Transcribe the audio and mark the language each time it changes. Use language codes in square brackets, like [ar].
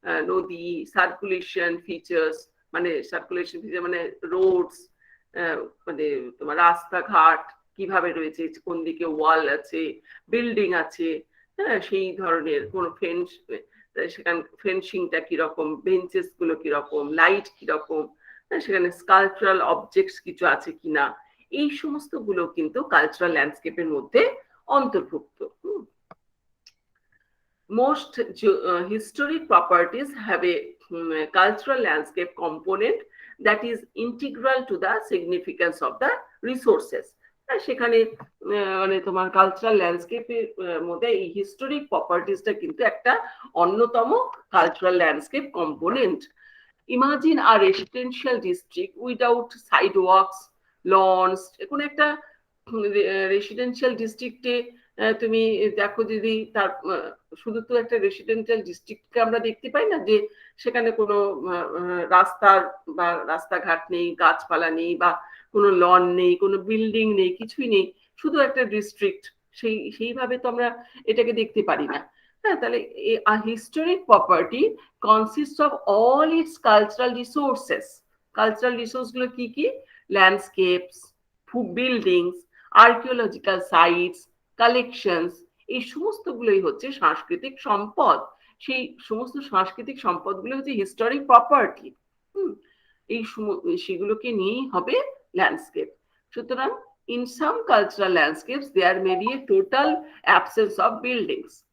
[bn] নদী, circulation features, মানে circulation feature মানে রোডস, মানে তোমার রাস্তাঘাট কিভাবে রয়েছে, কোন দিকে ওয়াল আছে, বিল্ডিং আছে, হ্যাঁ সেই ধরনের কোন ফেন্স, সেখানে ফেন্সিংটা কিরকম, বেঞ্চেস গুলো কিরকম, লাইট কিরকম, সেখানে স্কালচারাল অবজেক্টস কিছু আছে কিনা, এই সমস্ত গুলো কিন্তু কালচারাল ল্যান্ডস্কেপের মধ্যে অন্তর্ভুক্ত। [en] Most historic properties have a cultural landscape component that is integral to the significance of the resources. [bn] সেখানে মানে তোমার কালচারাল ল্যান্ডস্কেপের মধ্যে এই হিস্টোরিক প্রপার্টিসটা কিন্তু একটা অন্যতম কালচারাল ল্যান্ডস্কেপ কম্পোনেন্ট। [en] Imagine a residential district without sidewalks, lawns. [bn] কোনো একটা রেসিডেন্সিয়াল ডিস্ট্রিক্টে তুমি দেখো, যদি তার শুধু তো একটা রেসিডেন্সিয়াল ডিস্ট্রিক্টকে আমরা দেখতে পাই না, যে সেখানে কোনো রাস্তার বা রাস্তাঘাট নেই, গাছপালা নেই, বা কোনো লন নেই, কোনো বিল্ডিং নেই, কিছুই নেই, শুধু একটা ডিস্ট্রিক্ট, সেইভাবে তো আমরা এটাকে দেখতে পারি না। হ্যাঁ, তাহলে [en] Historic property consist of all its cultural resources. [bn] Cultural resource গুলো কি কি? Landscapes, buildings, archaeological sites, collections, এই সমস্ত গুলোই হচ্ছে সাংস্কৃতিক সম্পদ। সেই সমস্ত সাংস্কৃতিক সম্পদগুলো হচ্ছে হিস্টোরিক প্রপার্টি। এই সেগুলোকে নিয়েই হবে ল্যান্ডস্কেপ। সুতরাং [en] in some cultural landscapes there may be a total absence of buildings.